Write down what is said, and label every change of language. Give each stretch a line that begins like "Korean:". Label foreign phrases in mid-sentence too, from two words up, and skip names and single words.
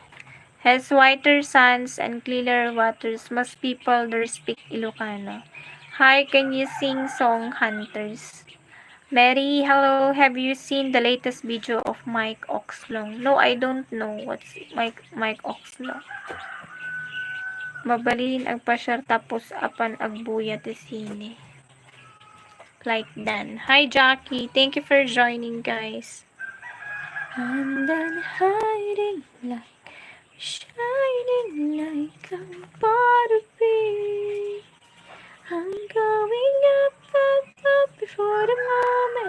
English: Has whiter sands and clearer waters. Most people there speak Ilocano. Hi, can you sing song Hunters? Mary, hello. Have you seen the latest video of Mike Oxlong? No, I don't know what's Mike Oxlong.
Iloko: Mabalin ang pasyar tapos apan agbuya ti sine.
English: Like Dan. Hi, Jackie. Thank you for joining, guys. I'm done hiding like shining like I'm about to be. I'm going up before the moment.